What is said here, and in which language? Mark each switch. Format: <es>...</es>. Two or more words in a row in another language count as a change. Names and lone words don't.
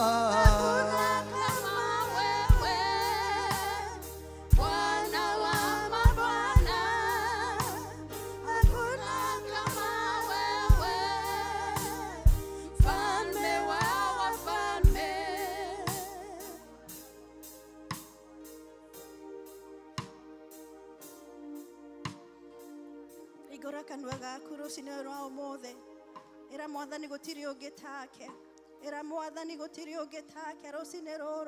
<sw>Hakuna kama wewe. Bwana wa mabwana, hakuna kama wewe. Mfalme wa wafalme,</sw> <ki>igora kanua gaku ruciinĩ rwa ũmũthĩ. Ĩra Mwathani gũtirĩ ũngĩ take. Ĩra Mwathani gũtirĩ ũngĩ take rũciinĩ rũrũ.</ki>